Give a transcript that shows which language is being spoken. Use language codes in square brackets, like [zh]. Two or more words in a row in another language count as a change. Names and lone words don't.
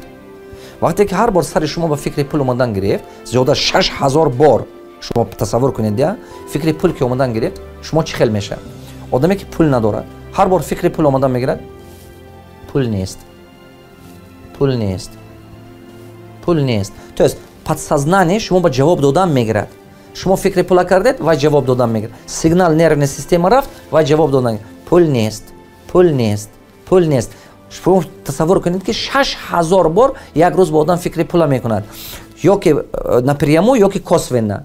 [tg] вақте ки ҳар бор сари шумо ба фикри пул омадан гирефт, зиёда аз 6000 бор шумо тасаввур кунед, я фикри пул ки омадан гирефт, шумо чӣ хел мешавад? одаме ки пул надорад, ҳар бор фикри пул омадан мегирад, пул нест, пул нест, пул нест. [ru] то есть подсознание [tg] шумо ба ҷавоб додан мегирад. шумо фикри пула кардед, вай ҷавоб додан мегирад. [ru] сигнал нервной система [tg] рафт, вай ҷавоб додан. пул нест, пул нест, пул нест. шумо тасаввур кунед ки 6000 бор як рӯз ба одам фикри пула мекунад. ё ки напряму, ё ки косвенно.